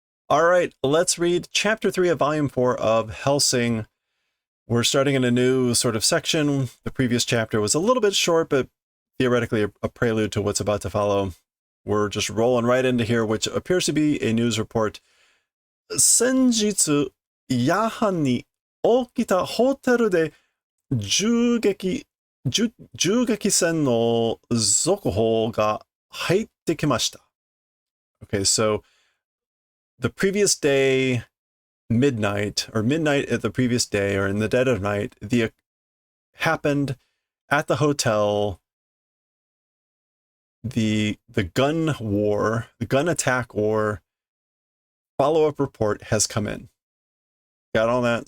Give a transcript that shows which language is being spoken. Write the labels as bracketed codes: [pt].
[en] All right, let's read Chapter 3 of Volume 4 of Hellsing. We're starting in a new sort of section. The previous chapter was a little bit short, but theoretically a prelude to what's about to follow. We're just rolling right into here, which appears to be a news report. [ja] 先日、夜半に起きたホテルで銃撃戦の続報が入ってきました。 [en] Okay, so the previous day, midnight at the previous day, or in the dead of night, happened at the hotel. The gun war, the gun attack war follow-up report has come in. Got all that?